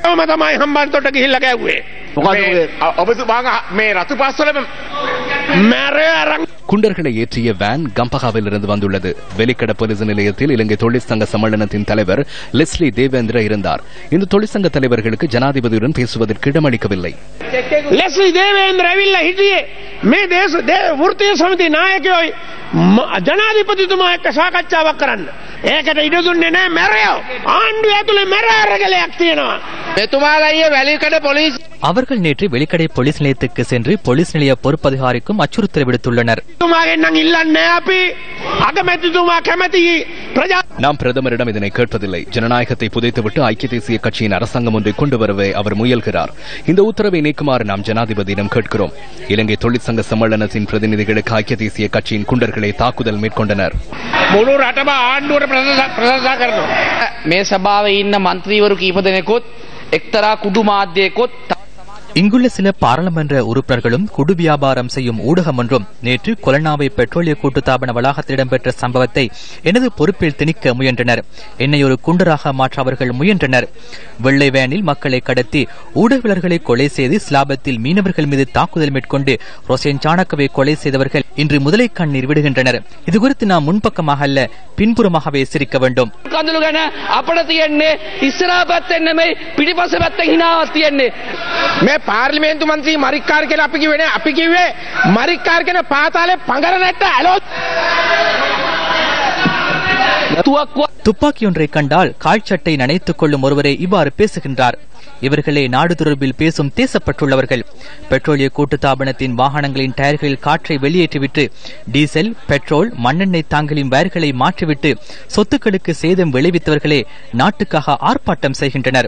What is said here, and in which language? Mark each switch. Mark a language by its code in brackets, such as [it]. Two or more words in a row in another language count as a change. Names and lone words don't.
[ta] குண்டர்களை ஏற்றிய வேன் கம்பகாவில் இருந்து வந்துள்ளது. வெளிக்கட போலீஸ் நிலையத்தில் இலங்கை தொழிற்சங்க சம்மேளனத்தின் தலைவர் லெஸ்லி தேவேந்திர இருந்தார். இந்த தொழிற்சங்க தலைவர்களுக்கு ஜனாதிபதியுடன் பேசுவதற்கு இடமளிக்கவில்லை. [si] ලෙස්ලි දේවේන්ද්‍ර ඇවිල්ලා හිටියේ මේ වෘත්තීය සමිති නායකයෝයි ජනාධිපතිතුමා එක්ක සාකච්ඡාවක් කරන්න. ඒකට ඉඩ දුන්නේ නැහැ මැරයෝ. ආණ්ඩුව ඇතුලේ මැර අරගලයක් තියෙනවා. මෙතුමාලා ඊයේ වැලිකඩ පොලිස් [ta] அவர்கள் நேற்று வெளிக்கடை போலீஸ் நிலையத்துக்கு சென்று போலீஸ் நிலைய பொறுப்பதிகாரிக்கும் அச்சுறுத்தல் விடுத்துள்ளனர். நாம் பிரதமரிடம் இதனை கேட்பதில்லை. ஜனநாயகத்தை புதைத்துவிட்டு ஐக்கிய தேசிய கட்சியின் அரசாங்கம் ஒன்றை கொண்டு வரவே அவர் முயல்கிறார். இந்த உத்தரவை நீக்குமாறு நாம் ஜனாதிபதியிடம் கேட்கிறோம். இலங்கை தொழிற்சங்க சம்மேளனத்தின் பிரதிநிதிகளுக்கு ஐக்கிய தேசிய கட்சியின் குண்டர்களை தாக்குதல் மேற்கொண்டனர். [si] මේ සභාවේ ඉන්න මන්ත්‍රීවරු කීප දෙනෙකුත් එක්තරා කුඩු මාධ්‍යයකොත් [ta] இங்குள்ள சில பாராளுமன்ற உறுப்பினர்களும் குடு வியாபாரம் செய்யும் ஊடகம் ஒன்றும் நேற்று கொலனாவை பெட்ரோலிய கூட்டுத்தாபன வளாகத்தில் இடம்பெற்ற சம்பவத்தை எனது பொறுப்பில் திணிக்க முயன்றனர். என்னை ஒரு குண்டராக மாற்ற அவர்கள் முயன்றனர். வெள்ளை வேனில் மக்களை கடத்தி ஊடகவியலர்களை கொலை செய்து ஸ்லாபத்தில் மீனவர்கள் மீது தாக்குதல் மேற்கொண்டு ரோசேன் சாணக்கவை கொலை செய்தவர்கள் இன்று முதலை கண்ணீர் விடுகின்றனர். இதுகுறித்து நாம் முன்பக்கமாக அல்ல பின்புறமாகவே சிரிக்க வேண்டும். [si] පාර්ලිමේන්තු මන්ත්‍රී මරික්කාර කියලා අපි කිව්වේ නේ. අපි කිව්වේ මරික්කාර කියන පාතාලේ පඟර නැට්ට ඇලොත් [ta] துப்பாக்கி ஒன்றை கண்டால் கால்சட்டை நனைத்துக் கொள்ளும் ஒருவரை இவ்வாறு பேசுகின்றார். இவர்களே நாடு தொடர்பில் பேசும் தேசப்பட்டுள்ளவர்கள். பெட்ரோலிய கூட்டுத்தாபனத்தின் வாகனங்களின் டயர்களில் காற்றை வெளியேற்றிவிட்டு டீசல், பெட்ரோல், மண்ணெண்ணெய் தாங்கலின் வயர்களை மாற்றிவிட்டு சொத்துக்களுக்கு சேதம் விளைவித்தவர்களே நாட்டுக்காக ஆர்ப்பாட்டம் செய்கின்றனர்.